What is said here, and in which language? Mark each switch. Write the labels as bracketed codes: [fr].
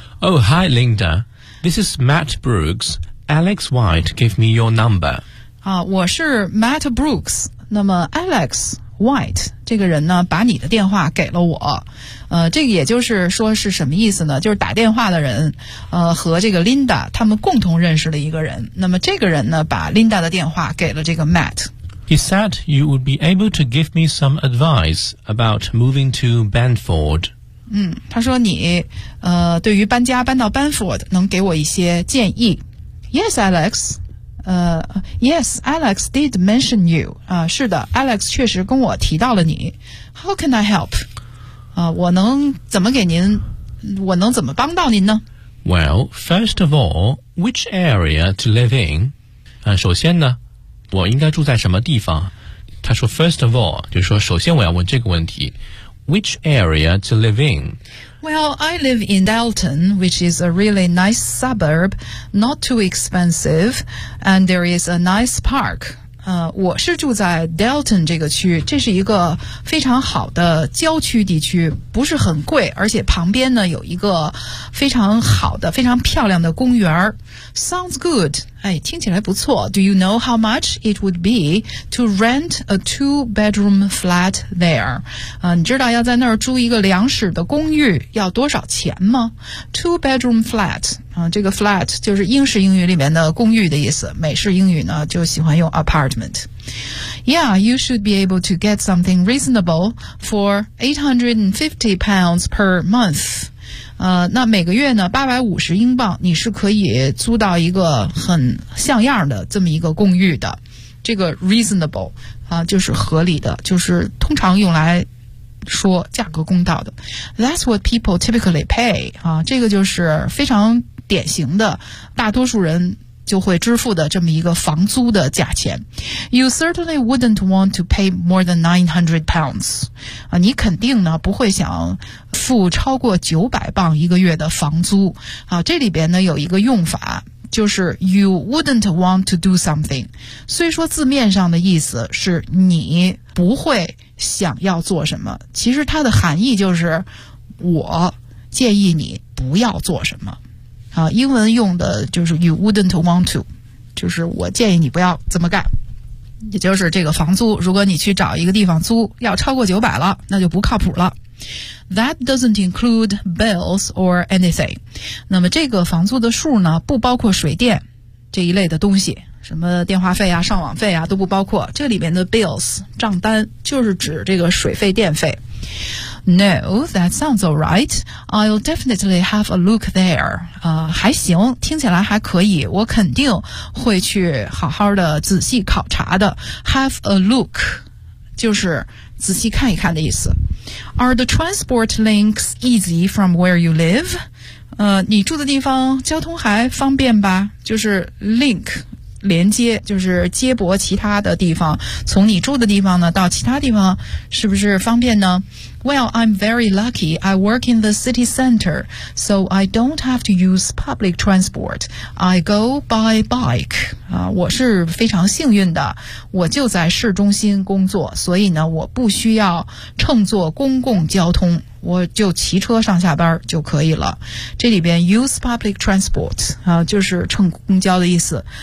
[en] Oh, hi, Linda. This is Matt Brooks. Alex White gave me your number. [zh] 我是 Matt Brooks. 那么 Alex White 这个人呢，把你的电话给了我。这个也就是说是什么意思呢？就是打电话的人，和这个 Linda 他们共同认识了一个人。那么这个人呢，把 Linda 的电话给了这个 Matt。 [en] He said you would be able to give me some advice about moving to Banford. [zh] 他说你对于搬家搬到 Banford 能给我一些建议。 [en] Yes, Alex did mention you. [zh] 是的 ,Alex 确实跟我提到了你。 [en] How can I help? [zh] 我能怎么给您我能怎么帮到您呢 [en] ?Well, first of all, which area to live in? [zh] 首先呢我应该住在什么地方他说 [en] first of all, [zh] 就是说首先我要问这个问题 [en] which area to live in? Well, I live in Dalton, which is a really nice suburb, not too expensive, and there is a nice park. [zh] 我是住在 Dalton 这个区，这是一个非常好的郊区地区，不是很贵，而且旁边呢有一个非常好的、非常漂亮的公园。 [en] Sounds good. [zh] 哎，听起来不错。 [en] Do you know how much it would be to rent a two-bedroom flat there? [zh] 你知道要在那儿租一个两室的公寓要多少钱吗 ？ [en] Two-bedroom flat. [zh] 这个 flat 就是英式英语里面的公寓的意思。美式英语呢就喜欢用 apartment. [en] Yeah, you should be able to get something reasonable for £850 per month. [zh] 那每个月呢850英镑你是可以租到一个很像样的这么一个公寓的。这个 reasonable, 就是合理的就是通常用来说价格公道的。 [en] That's what people typically pay, [zh] 这个就是非常典型的大多数人就会支付的这么一个房租的价钱。 [en] You certainly wouldn't want to pay more than £900. [zh] 你肯定呢不会想付超过£900一个月的房租。这里边呢有一个用法就是 [en] you wouldn't want to do something. [zh] 虽说字面上的意思是你不会想要做什么，其实它的含义就是我建议你不要做什么。英文用的就是 [en] you wouldn't want to, [zh] 就是我建议你不要这么干。也就是这个房租如果你去找一个地方租要超过900了那就不靠谱了。 [en] That doesn't include bills or anything. [zh] 那么这个房租的数呢不包括水电这一类的东西什么电话费啊上网费啊都不包括。这里面的 bills, 账单就是指这个水费电费。 [en] No, that sounds all right. I'll definitely have a look there. [zh] 还行，听起来还可以，我肯定会去好好的仔细考察的。 [en] Have a look, [zh] 就是仔细看一看的意思。 [en] Are the transport links easy from where you live? [zh] 你住的地方交通还方便吧？就是 link, 连接，就是接驳其他的地方，从你住的地方呢到其他地方是不是方便呢？ [en] Well, I'm very lucky. I work in the city center, so I don't have to use public transport. I go by bike. [zh] 我是非常幸运的，我就在市中心工作，所以呢，我不需要乘坐公共交通，我就骑车上下班就可以了。这里边 [en] use public transport, [zh] 就是乘公交的意思。